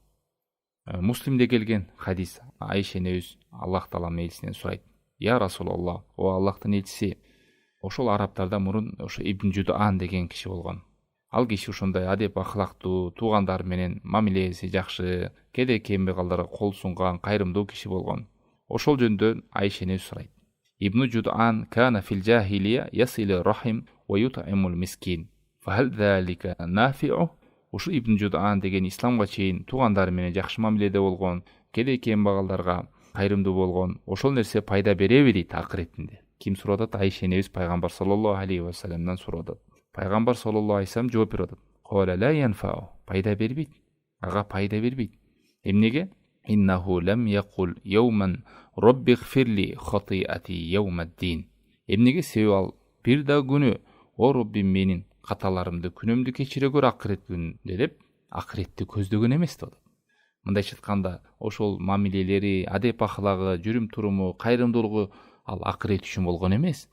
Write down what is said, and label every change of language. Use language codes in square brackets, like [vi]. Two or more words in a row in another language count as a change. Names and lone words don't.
[ky] Муслимде келген хадис, Айша энебиз Аллах Тааланын элчисинен сурайт: [ar] "يا رسول الله, [ky] о Аллахтын элчиси, ошол арабтарда мурун ошо Ибн Жудаан деген киши болгон. Ал киши ошондой адеп ахлактуу, туугандар менен мамилеси жакшы, кээде кембагалдарга кол сунган, кайрымдуу киши болгон." Ошол жөнүндө Айша энебиз сурайт: [ar] "ابن جدعان كان في الجاهلية يصل الرحم و يطعم المسكين. فهل ذلك نافعه?" [ky] Ушул Ибн Жудаан деген исламга чейин туугандары менен жакшы мамиледе болгон, кээде кембагалдарга кайрымдуу болгон. Ошол нерсе пайда береби дейт акыретинде. Ким сурап атат? Айша энебиз пайгамбар [ar] صلى الله عليه و [ky] салламдан сурап атат. Пайгамбар [ar] صلى الله عليه وسلم [ky] жооп берип атат: [ar] "قال لا ينفع", [ky] пайда бербейт. Ага пайда бербейт. Эмнеге? [ar] "إنه لم يقل يوما رب اغفر لي خطيئتي يوم الدين." Эмнеге? [ky] Себеби ал бир да күнү: "О Роббим, менин каталарымды, күнөмдү кечире көр акырет күнүндө" деп акыретти көздөгөн эмес деп атат. Мындайча айтканда, ошол мамилелери, адеп ахлагы, жүрүм туруму, кайрымдуулугу ал акырет үчүн болгон эмес.